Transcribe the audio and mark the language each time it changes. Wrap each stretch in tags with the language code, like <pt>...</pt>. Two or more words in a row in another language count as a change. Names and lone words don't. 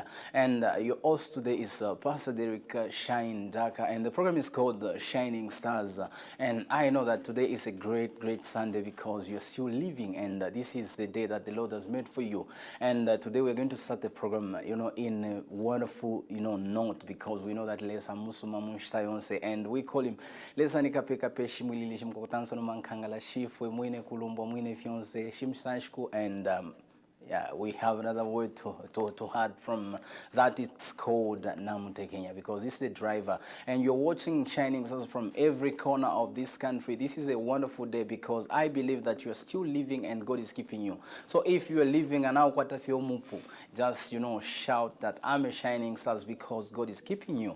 <en>And your host today is Pastor Derek Shine Daka, and the program is called Shining Stars. And I know that today is a great Sunday because you're still living, and this is the day that the Lord has made for you. And today we're going to start the program, in a wonderful, note, because we know that</en> <bem>Lesa Musuma Mushtayonse,</bem> <en>and we call him</en> <bem>Lesa Nikapeka Peshi Mwilili Shimkotanso no Mankangala Shifwe Mwine Kulumbo Mwine Fionse Shimsashku,</bem> <en>and yeah, we have another word to add from that. It's called Namute Kenya, because it's the driver. And you're watching Shining Stars from every corner of this country. This is a wonderful day because I believe that you're still living and God is keeping you. So if you're living and now just, shout that I'm a Shining Stars because God is keeping you.</en>